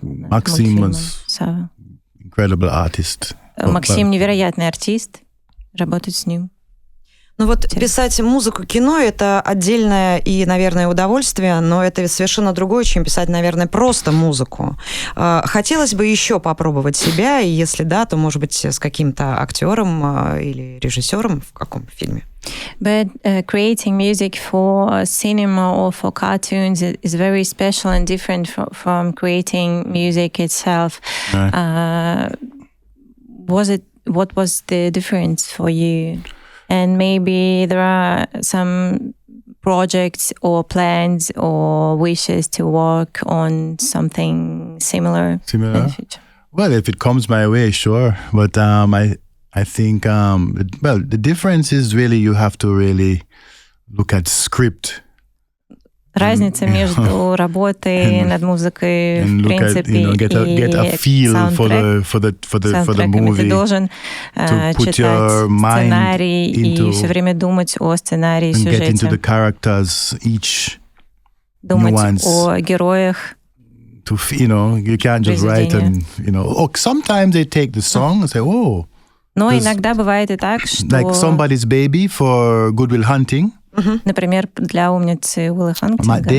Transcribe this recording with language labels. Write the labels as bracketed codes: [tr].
[en] Maxim was incredible artist. [ru] Максим невероятный артист. Работать с ним. Ну вот писать музыку, кино — это отдельное и, наверное, удовольствие, но это совершенно другое, чем писать, наверное, просто музыку. Хотелось бы еще попробовать себя, и если да, то, может быть, с каким-то актером или режиссером в каком фильме? [en] But creating music for cinema or for cartoons is very special and different from creating music itself. Right. What was the difference for you? And maybe there are some projects or plans or wishes to work on something similar in the future. Well, if it comes my way, sure. But I think, the difference is really you have to really look at script. [ru] Разница между работой над музыкой, в принципе, [en] get a feel for the movie. [ru] Ты должен читать сценарий и все время думать о сценарии, сюжете. [en] Get into the characters, each [ru] думать [en] nuance. [ru] О героях. [en] You can't just write and, sometimes they take the song and say, oh. [ru] Но иногда бывает и так, что... [en] Like Somebody's Baby for Good Will Hunting. [ru] Например, для «Умницы» Уилла Хантинга.